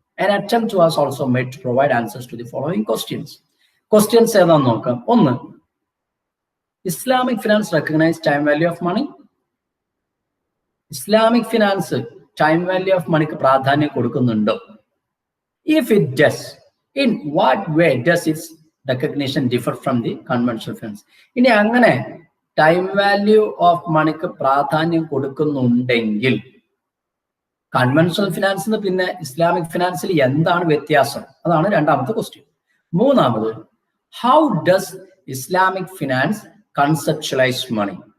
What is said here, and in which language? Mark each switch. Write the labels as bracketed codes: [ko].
[en] An attempt was also made to provide answers to the following questions. Questions [ml] ഏതാന്ന് നോക്കാം. ഒന്ന്, [en] Islamic finance recognise time value of money. [ml] Islamic finance time value of മണിക്ക് പ്രാധാന്യം കൊടുക്കുന്നുണ്ടോ? [en] If it does, in what way does its recognition differ from the conventional finance? [ml] ഇനി അങ്ങനെ time value of മണിക്ക് പ്രാധാന്യം കൊടുക്കുന്നുണ്ടെങ്കിൽ കൺവെൻഷണൽ ഫിനാൻസിന് പിന്നെ ഇസ്ലാമിക് ഫിനാൻസിൽ എന്താണ് വ്യത്യാസം? അതാണ് രണ്ടാമത്തെ ക്വസ്റ്റ്യൻ. മൂന്നാമത്, [en] How does Islamic finance conceptualise money?